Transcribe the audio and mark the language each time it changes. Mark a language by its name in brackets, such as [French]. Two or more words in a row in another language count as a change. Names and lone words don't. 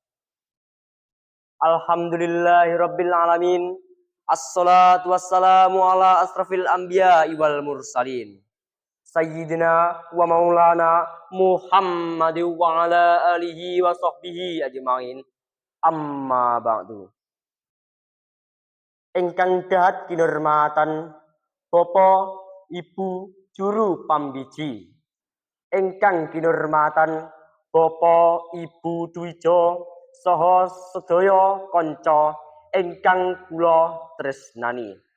[Arabic] الحمد لله رب العالمين. والصلاة والسلام على أشرف الأنبياء والمرسلين. سيدنا ومولانا محمد وعلى آله وصحبه أجمعين. أما بعد. [Javanese] Ingkang dahat kinurmatan Bapak, Ibu, juru pambiji. Ingkang kinurmatan Bapak Ibu Dwijo saha sedaya kanca ingkang kula tresnani.